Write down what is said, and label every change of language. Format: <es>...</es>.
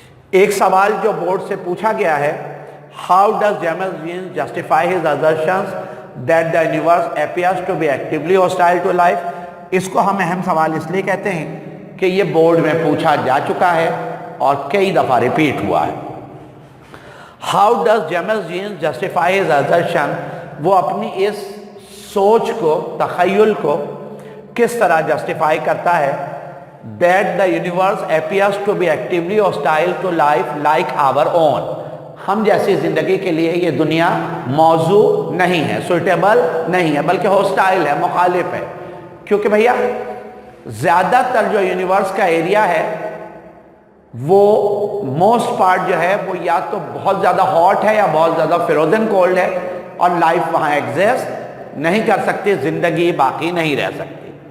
<ur>ایک سوال جو بورڈ سے پوچھا گیا ہے,</ur> <en>How does James Jeans justify his assertions that the universe appears to be actively hostile to life.</en> <ur>اس کو ہم اہم سوال اس لیے کہتے ہیں کہ یہ بورڈ میں پوچھا جا چکا ہے اور کئی دفعہ ریپیٹ ہوا ہے.</ur> <en>How does James Jeans justify his assertion,</en> <ur>وہ اپنی اس سوچ کو, تخیل کو کس طرح جسٹیفائی کرتا ہے,</ur> <en>that the universe appears to be actively hostile to life like our own.</en> <ur>ہم جیسی زندگی کے لیے یہ دنیا موضوع نہیں ہے, سوٹیبل نہیں ہے, بلکہ ہوسٹائل ہے, مخالف ہے. کیونکہ بھیا زیادہ تر جو یونیورس کا ایریا ہے وہ موسٹ پارٹ جو ہے وہ یا تو بہت زیادہ ہاٹ ہے یا بہت زیادہ فروزن کولڈ ہے, اور لائف وہاں ایگزسٹ نہیں کر سکتی, زندگی باقی نہیں رہ سکتی.</ur>